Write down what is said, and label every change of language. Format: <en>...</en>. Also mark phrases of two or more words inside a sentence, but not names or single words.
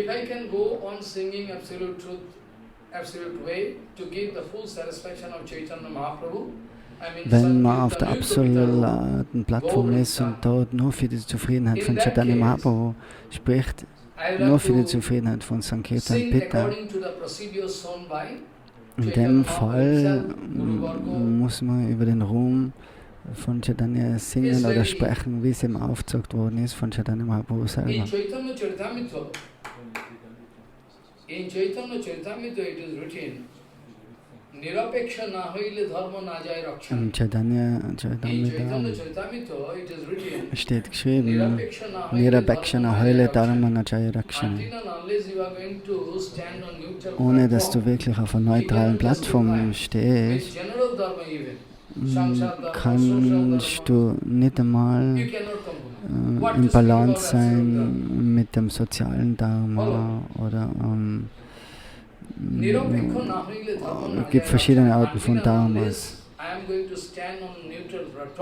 <de>Wenn man auf der absoluten Plattform ist und dort nur für die Zufriedenheit von Chaitanya Mahaprabhu spricht, nur für die Zufriedenheit von Sankirtan Pitta, in dem Fall muss man über den Ruhm von Chaitanya singen oder sprechen, wie es ihm aufgezeigt worden ist von Chaitanya Mahaprabhu selber.</de> <en>In Chaitanya Charitamrita it is written,</en> <bn>নিরপেক্ষ না হইলে ধর্ম না যায় রক্ষণ.</bn> <de>In Chaitanya Charitamrita steht geschrieben,</de> <bn>নিরপেক্ষ না হইলে ধর্ম না যায় রক্ষণ.</bn> <de>Ohne dass du wirklich auf einer neutralen Plattform stehst, kannst du nicht einmal im Balance sein mit dem sozialen Dharma oder es gibt verschiedene Arten von Dharmas.</de>